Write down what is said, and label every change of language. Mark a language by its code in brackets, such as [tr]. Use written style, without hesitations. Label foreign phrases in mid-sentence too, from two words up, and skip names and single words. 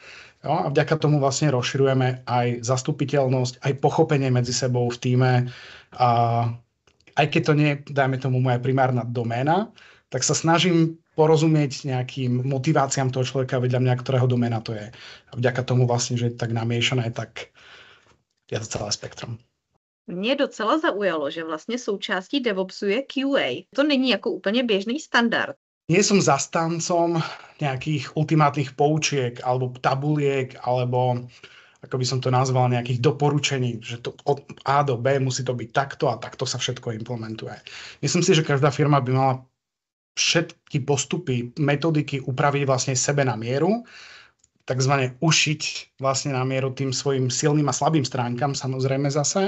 [sk] A vďaka tomu vlastne rozširujeme aj zastupiteľnosť, aj pochopenie medzi sebou v tíme. Aj keď to nie je, dajme tomu, moja primárna doména, tak sa snažím porozumieť nejakým motiváciám toho človeka vedľa mňa, ktorého doména to je. A vďaka tomu vlastne, že je tak namiešané, tak je to celé spektrum. [cs] Mě docela zaujalo, že vlastně součástí DevOpsu je QA. To není jako úplně běžný standard. [sk] Nie som zastancom nejakých ultimátnych poučiek alebo tabuliek alebo, ako by som to nazval, nejakých doporučení, že to od A do B musí to byť takto a takto sa všetko implementuje. Myslím si, že každá firma by mala všetky postupy, metodiky upraviť vlastne sebe na mieru, takzvané ušiť vlastne na mieru tým svojim silným a slabým stránkam, samozrejme zase.